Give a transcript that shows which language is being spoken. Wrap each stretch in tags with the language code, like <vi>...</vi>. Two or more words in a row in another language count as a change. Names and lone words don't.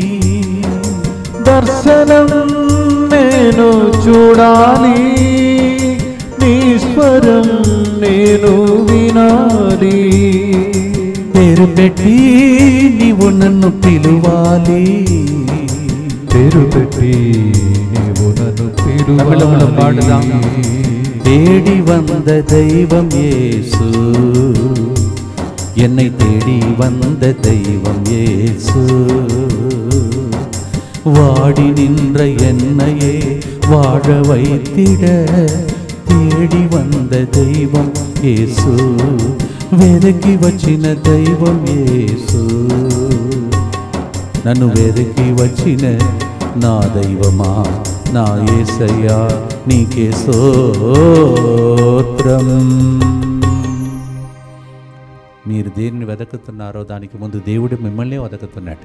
<te>దర్శనం నేను చూడాలి, నీ స్వరం నేను వినాలి. పేరు పెట్టి నీవు నన్ను పిలువాలి. పేరు పెట్టి నీవు నన్ను తమిళంలో పాడుదాం. పిలువాలి.</te> <ta>தேடி வந்த தெய்வம் இயேசு, என்னை தேடி வந்த தெய்வம் இயேசு, வாடி நின்ற என்னையே வாழ வைத்திட தேடி வந்த தெய்வம் இயேசு,</ta> <te>వెదకి వచ్చిన దైవం యేసు, నన్ను వెదకి వచ్చిన నా దైవమా నా యేసయ్యా నీకే స్తోత్రం. మీరు దేనిని వెదకుతున్నారో దానికి ముందు దేవుడు మిమ్మల్ని వెదకుతున్నాడు.</te>